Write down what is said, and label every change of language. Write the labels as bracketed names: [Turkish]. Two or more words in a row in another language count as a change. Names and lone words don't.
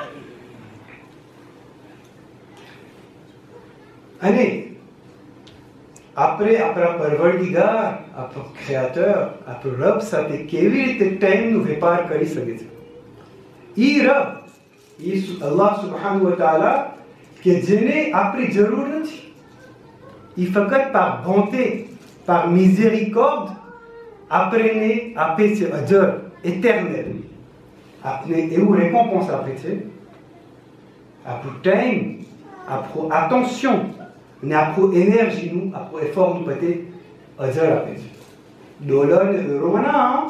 [Gujarati] અને આપણે આપણા પરવરદિગાર, આપણો ક્રિએટર, આપણો રબ સાથે કેવી રીતે ટાઈમનો વેપાર કરી શકે છે. ઈ રબ, ઈ અલ્લાહ [Arabic] سبحانه وتعالى [Gujarati] કે જેને આપણી જરૂર નથી, ઈ ફક્ત [French] par bonté, par miséricorde [Gujarati] આપણને આપે છે અજર, éternel. Apne એવું récompense આપે છે, આપણું ટાઈમ, આપણું attention અને આપણું એનર્જીનું, આપણું એફર્ટનું બધે અજર આપે છે. ડોલર ને યુરોમાં ના.